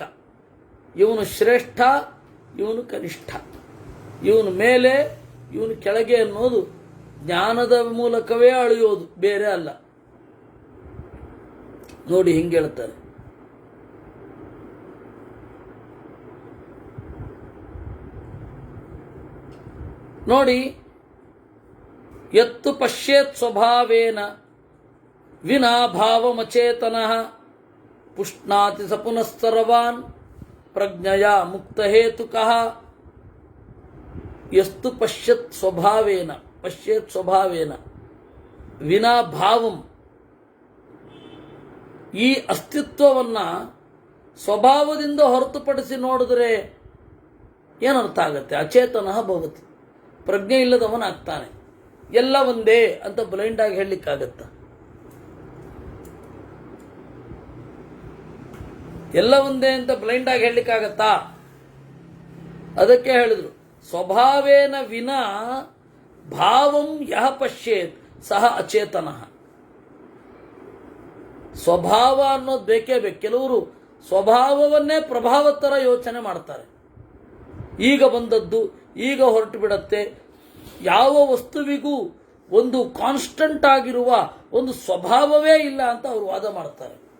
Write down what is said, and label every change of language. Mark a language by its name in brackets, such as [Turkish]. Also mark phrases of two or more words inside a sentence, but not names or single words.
[Kannada] ಇವನು ಶ್ರೇಷ್ಠ, ಇವನು ಕನಿಷ್ಠ, ಇವನು ಮೇಲೆ, ಇವನು ಕೆಳಗೆ ಅನ್ನೋದು ಜ್ಞಾನದ ಮೂಲಕವೇ ಅಳೆಯೋದು, ಬೇರೆ ಅಲ್ಲ. ನೋಡಿ ಹಿಂಗೆ ಹೇಳ್ತಾರೆ. ನೋಡಿ, [Sanskrit] ಯತ್ತು ಪಶ್ಯೇತ್ ಸ್ವಭಾವೇನ ವಿನಾ ಭಾವಮಚೇತನಃ ಪುಷ್ಣಾತಿ ಸ ಪುನಃಸರ್ವಾನ್ ಪ್ರಜ್ಞಯಾ ಮುಕ್ತಹೇತುಕಃ. ಯಸ್ತು ಪಶ್ಯೇತ್ ಸ್ವಭಾವೇನ ವಿನಾ ಭಾವಂ, [Kannada] ಈ ಅಸ್ತಿತ್ವವನ್ನು ಸ್ವಭಾವದಿಂದ ಹೊರತುಪಡಿಸಿ ನೋಡಿದ್ರೆ ಏನರ್ಥ ಆಗತ್ತೆ? [Sanskrit] ಅಚೇತನ ಭವತಿ, [Kannada] ಪ್ರಜ್ಞೆ ಇಲ್ಲದವನಾಗ್ತಾನೆ. ಎಲ್ಲ ಒಂದೇ ಅಂತ [English] blind [Kannada] ಹೇಳಲಿಕ್ಕಾಗತ್ತ? ಎಲ್ಲ ಒಂದೇ ಅಂತ ಬ್ಲೈಂಡ್ ಆಗಿ ಹೇಳಲಿಕ್ಕಾಗತ್ತಾ? ಅದಕ್ಕೆ ಹೇಳಿದ್ರು, [Sanskrit] ಸ್ವಭಾವೇನ ವಿನಾ ಭಾವಂ ಯಹ ಪಶ್ಯೇತ್ ಸಹ ಅಚೇತನಃ. [Kannada] ಸ್ವಭಾವ ಅನ್ನೋದು ಬೇಕೇ ಬೇಕು. ಕೆಲವರು ಸ್ವಭಾವವನ್ನೇ ಪ್ರಭಾವ ಥರ ಯೋಚನೆ ಮಾಡ್ತಾರೆ. ಈಗ ಬಂದದ್ದು ಈಗ ಹೊರಟು ಬಿಡತ್ತೆ. ಯಾವ ವಸ್ತುವಿಗೂ ಒಂದು ಕಾನ್ಸ್ಟಂಟ್ ಆಗಿರುವ ಒಂದು ಸ್ವಭಾವವೇ ಇಲ್ಲ ಅಂತ ಅವರು ವಾದ ಮಾಡ್ತಾರೆ.